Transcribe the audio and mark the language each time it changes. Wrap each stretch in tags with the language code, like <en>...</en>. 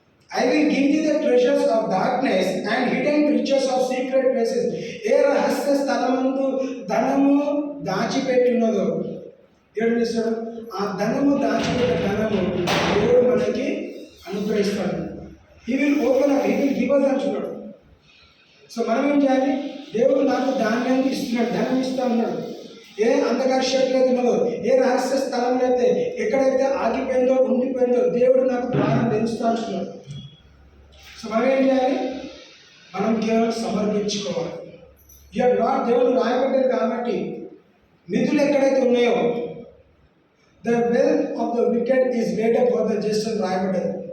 <en>I will give thee the treasures of darkness and hidden riches of secret places.</en> <te>ఏ రహస్య స్థలమందు ధనము దాచిపెట్టి ఉన్నదో దేవుడు చేస్తాడు. ఆ ధనము దాచిపెట్టిన ధనము దేవుడు మనకి అనుగ్రహిస్తాడు.</te> <en>He will open up, He will give us</en> <te>అంటున్నాడు. సో మనం ఏం చేయాలి? దేవుడు నాకు ధాన్యాన్ని ఇస్తున్నాడు, ధనం ఇస్తా ఉన్నాడు. ఏ అంధకార శక్తి అయితే ఉన్నదో, ఏ రహస్య స్థలంలో అయితే ఎక్కడైతే ఆగిపోయిందో ఉండిపోయిందో దేవుడు నాకు ద్వారం తెలుస్తూ అంటున్నాడు. సో మనం ఏం చేయాలి? మనం కేవలం సమర్పించుకోవాలి. ఇయర్ లార్డ్ దేవుడు రాయబడ్డది కాబట్టి నిధులు ఎక్కడైతే ఉన్నాయో</te> <en>the wealth of the wicked is laid up for the just</en> <te>అని రాయబడ్డది.</te>